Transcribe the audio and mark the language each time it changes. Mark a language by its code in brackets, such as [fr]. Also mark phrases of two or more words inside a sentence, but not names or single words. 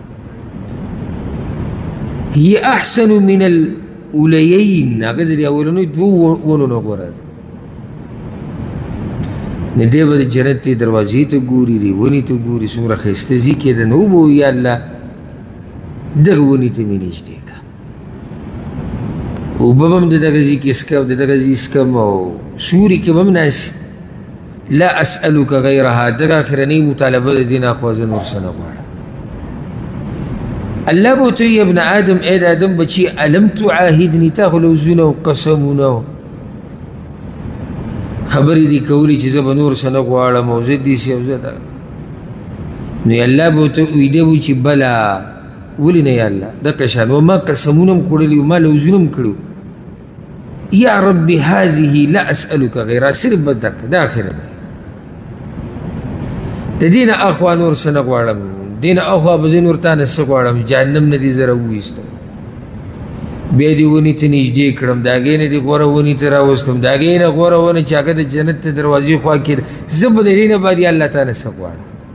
[ar] هي أحسن من الأوليين [ps] هغه د دې اولنیو دوو ونو نه غوره ده نه دی به د جنت دې دروازې ته ګوري دې ونې ته ګوري څومره ښایسته ځي کېده نو به یا الله دغه ونې ته مې نږدې کړه اوبه به هم د دغه ځي کې څښم د دغه ځي څښم او سوري کې به هم ناست [ar] لا أسألك غيرها [ps] دغه اخرنۍ مطالبه د دې نه اخوا زه نور څه نه غواړم الله به ورته وایي ابن آدم ای د آدم بچي [ar] ألم تعاهدني [ps] تا خو لوزونه او قسمونه خبرې دي کولې چې زه به نور څه نه غواړم او زه داسې او زه دا نو الله به ورته ویده وایي چې بله ولې نه یا الله دقه شان وما قسمونه هم خوړلي ما لوزونه هم کړي یا [ar] ربي هذه لا أسألك غيرها [ps] صرف به دقه دا اخره ده د دې نه اخوا نور څه نه غواړم دین اخوا به زه نور تا نه څه غواړم جهنم نه دې زه راوویستم بیا دې ونې ته نږدې کړم د هغې نه دې غوره ونې ته راوستم د هغې نه غوره ونه چې هغه د جنت د دروازې خوا کې ده زه به د دې نه بعد یا الله تا نه څه غواړم